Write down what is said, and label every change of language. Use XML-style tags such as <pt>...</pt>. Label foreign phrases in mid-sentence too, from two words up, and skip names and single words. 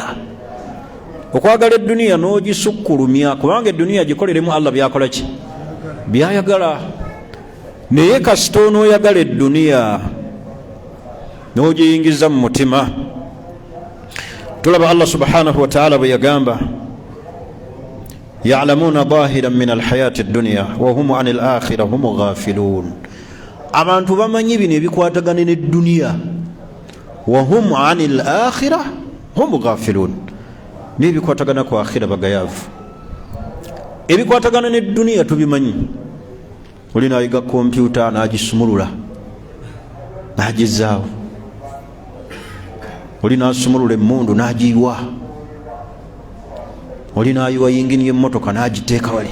<lg>Okwagala edduniya n'ogisukkulumya, kubanga edduniya gikoleremu Allah byakola ki? Byayagala. Naye kasita onooyagala edduniya n'ogiyingiza mu mutima, tulaba Allah</lg> <ar>سبحانه وتعالى</ar> <lg>bwe yagamba</lg> <ar>يعلمون ظاهرا من الحياة الدنيا وهم عن الآخرة هم غافلون.</ar> <lg>Abantu bamanyi bino ebikwatagana n'edduniya,</lg> <ar>وهم عن الآخرة هم غافلون,</ar> <lg>n'ebikwatagana ku akhira bagayaavu. Ebikwatagana n'edduniya tubimanyi. Oli naayiga kompyuta n'agisumulula n'agizaawo, oli n'asumulula emmundu n'agiyiwa, oli n'ayiwa yingini y'emmotoka n'agiteeka wali.</lg>